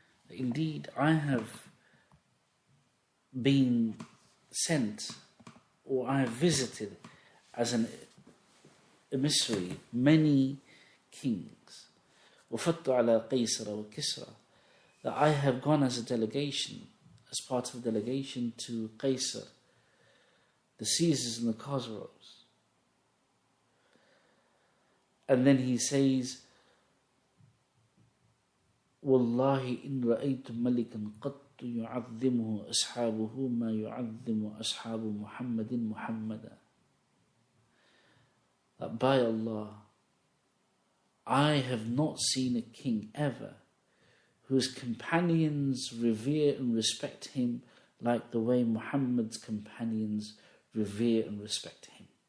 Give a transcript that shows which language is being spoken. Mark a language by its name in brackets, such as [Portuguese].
[English] Indeed, I have been sent, or I have visited as an emissary many kings. [Arabic] وَفَضْتُ عَلَى قَيْسَرَ وَكِسْرَى. [English] That I have gone as a delegation, as part of a delegation to Qaisar, the Caesars and the Khosrows. And then he says, [Arabic] وَاللَّهِ إِنْ رَأَيْتُ مَلِكًا قَطُّ يُعَظِّمُهُ أَصْحَابُهُ مَا يُعَظِّمُ أَصْحَابُ مُحَمَّدٍ مُحَمَّدًا. [English] That by Allah, I have not seen a king ever whose companions revere and respect him like the way Muhammad's companions revere and respect him.